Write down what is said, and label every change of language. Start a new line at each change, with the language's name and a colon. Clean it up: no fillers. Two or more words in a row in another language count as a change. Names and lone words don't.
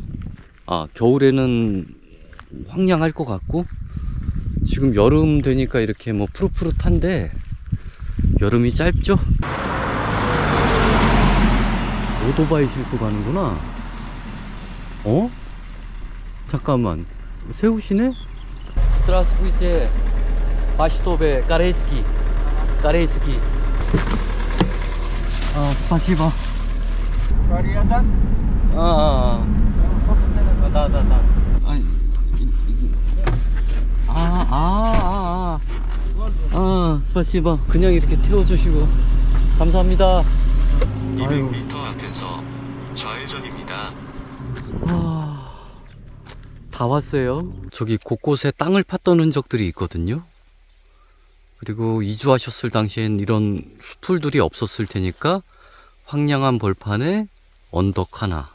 Korean: 겨울에는 황량할 것 같고 지금 여름 되니까 이렇게 뭐 푸릇푸릇한데 여름이 짧죠? 오토바이 싣고 가는구나. 잠깐만, 세우시네?
Russian: Здравствуйте. Что корейский? Корейский. спасибо. спасибо.
Korean: 그냥 이렇게 태워주시고 감사합니다. 200m 앞에서 좌회전입니다. 다 왔어요. 저기 곳곳에 땅을 팠던 흔적들이 있거든요. 그리고 이주하셨을 당시엔 이런 수풀들이 없었을 테니까 황량한 벌판에 언덕 하나.